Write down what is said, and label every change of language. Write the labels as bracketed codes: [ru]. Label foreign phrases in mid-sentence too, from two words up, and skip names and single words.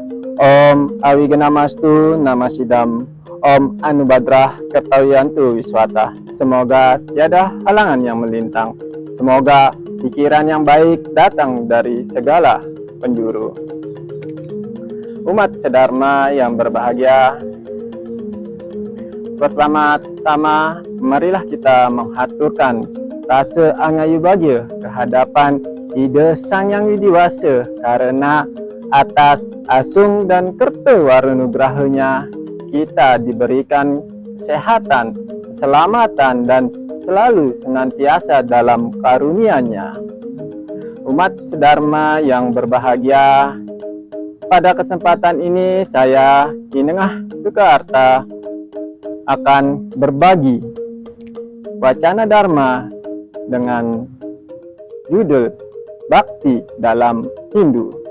[sa] Om Awigenamastu Namasidam, Om Anubadrah Kertawiyantu Wiswata. [id] Semoga tiada halangan yang melintang. Semoga pikiran yang baik datang dari segala penjuru. Umat sedharma yang berbahagia, pertama-tama marilah kita menghaturkan rasa angayu bahagia kehadapan Ida Sang Yang Widiwasa, karena atas asung dan kerta warunugrahanya kita diberikan kesehatan, keselamatan, dan selalu senantiasa dalam karunia-Nya. Umat sedharma yang berbahagia, pada kesempatan ini saya Kinengah Sukarta akan berbagi wacana Dharma dengan judul Bakti dalam Hindu.